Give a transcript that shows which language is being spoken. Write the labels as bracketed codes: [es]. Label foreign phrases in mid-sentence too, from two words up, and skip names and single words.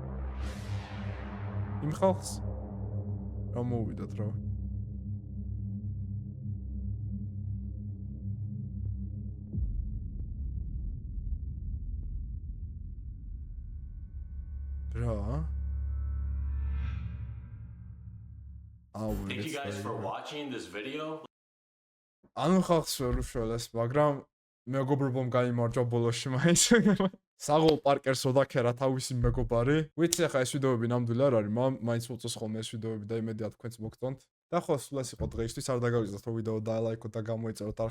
[ka] იმ ხალხს რა მოვიდათ რა. რა? [en] Thank you guys for watching this video. [ka] ანუ ხალხს ვერ უშველეს, მაგრამ მეგობრობამ გაიმარჯვა ბოლოში მაინც. საღოლ პარკერსო დაქერა თავისი მეგობარი. ვიცი ახლა ეს ვიდეოები ნამდვილი არ არის, მაინც უწოს ხოლმე ეს ვიდეოები და იმედია თქვენც მოგწონთ. და ხო, სულ ეს იყო დღეისთვის, არ დაგავიწყდეთ რომ ვიდეო დაალაიქოთ და გამოიწეროთ არხი.